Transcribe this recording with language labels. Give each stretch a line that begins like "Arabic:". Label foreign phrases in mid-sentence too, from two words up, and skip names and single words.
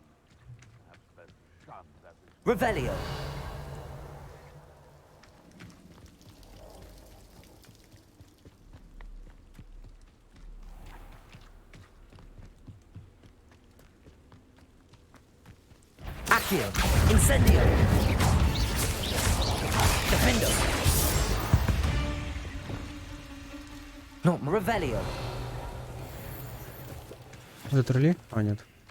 English: Perhaps best shunned as his...
Latin: Revelio. Accio. Incendio. Defendo. No, Revelio.
Russian: Затрали? А, нет.